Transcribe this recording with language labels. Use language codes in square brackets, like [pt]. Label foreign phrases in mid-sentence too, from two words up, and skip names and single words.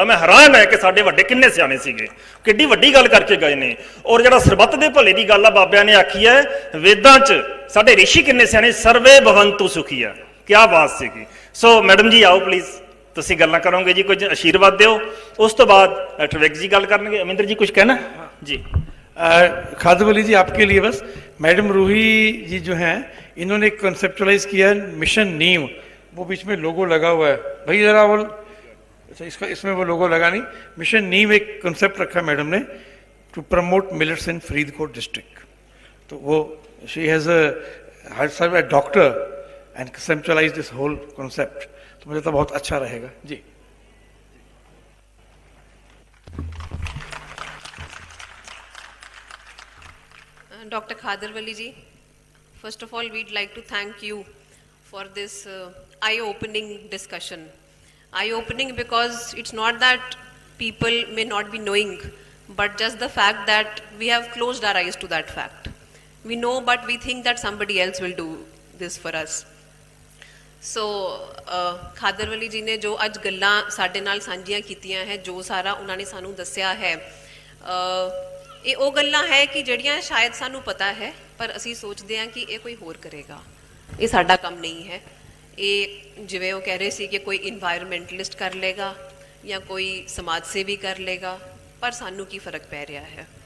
[pa] ਮੈਂ ਹੈਰਾਨ ਹੈ ਕਿ ਸਾਡੇ ਵੱਡੇ ਕਿੰਨੇ ਸਿਆਣੇ ਸੀਗੇ, ਕਿੱਡੀ ਵੱਡੀ ਗੱਲ ਕਰਕੇ ਗਏ ਨੇ। ਔਰ ਜਿਹੜਾ ਸਰਬੱਤ ਦੇ ਭਲੇ ਦੀ ਗੱਲ ਆ ਬਾਬਿਆਂ ਨੇ ਆਖੀ ਹੈ ਵੇਦਾਂ 'ਚ, ਸਾਡੇ ਰਿਸ਼ੀ ਕਿੰਨੇ ਸਿਆਣੇ, [sa] सर्वे भवन्तु सुखिनः। [pa] ਕਿਆ ਬਾਤ ਸੀਗੀ। ਸੋ ਮੈਡਮ ਜੀ ਆਓ ਪਲੀਜ਼, ਤੁਸੀਂ ਗੱਲਾਂ ਕਰੋਗੇ ਜੀ, ਕੁਝ ਆਸ਼ੀਰਵਾਦ ਦਿਓ। ਉਸ ਤੋਂ ਬਾਅਦ ਡਾਕਟਰ ਵਿਗ ਜੀ ਗੱਲ ਕਰਨਗੇ। ਅਮਿੰਦਰ ਜੀ ਕੁਝ ਕਹਿਣਾ ਜੀ? [hi] खादर वली जी आपके लिए बस, मैडम रूही जी जो हैं इन्होंने कंसेप्चुलाइज किया है मिशन नीम, वो बीच में लोगो लगा हुआ है भाई जरा वो, अच्छा इसका इसमें वो लोगो लगा नहीं। मिशन नीम एक कंसेप्ट रखा मैडम ने [en] to promote millets in Faridkot district. [hi] तो वो [en] she has a doctor and conceptualize this whole concept. [hi] तो मुझे तो बहुत अच्छा रहेगा जी। [en] Dr. Khader Wali ji, first of all, we'd like to thank you for this eye-opening discussion. Eye-opening because it's not that people may not be knowing, but just the fact that we have closed our eyes to that fact. We know, but we think that somebody else will do this for us. So, [pa] Khader Wali ji ਨੇ ਜੋ ਅੱਜ ਗੱਲਾਂ ਸਾਡੇ ਨਾਲ ਸਾਂਝੀਆਂ ਕੀਤੀਆਂ ਹੈ, ਜੋ ਸਾਰਾ ਉਹਨਾਂ ਨੇ ਸਾਨੂੰ ਦੱਸਿਆ ਹੈ, ਇਹ ਉਹ ਗੱਲਾਂ ਹੈ ਕਿ ਜਿਹੜੀਆਂ ਸ਼ਾਇਦ ਸਾਨੂੰ ਪਤਾ ਹੈ ਪਰ ਅਸੀਂ ਸੋਚਦੇ ਹਾਂ ਕਿ ਇਹ ਕੋਈ ਹੋਰ ਕਰੇਗਾ, ਇਹ ਸਾਡਾ ਕੰਮ ਨਹੀਂ ਹੈ। ਇਹ ਜਿਵੇਂ ਉਹ ਕਹਿ ਰਹੇ ਸੀ ਕਿ ਕੋਈ ਇਨਵਾਇਰਮੈਂਟਲਿਸਟ [hi] कर लेगा [pa] ਜਾਂ ਕੋਈ ਸਮਾਜ ਸੇਵੀ [hi] कर लेगा, [pa] ਪਰ ਸਾਨੂੰ ਕੀ ਫਰਕ ਪੈ ਰਿਹਾ ਹੈ?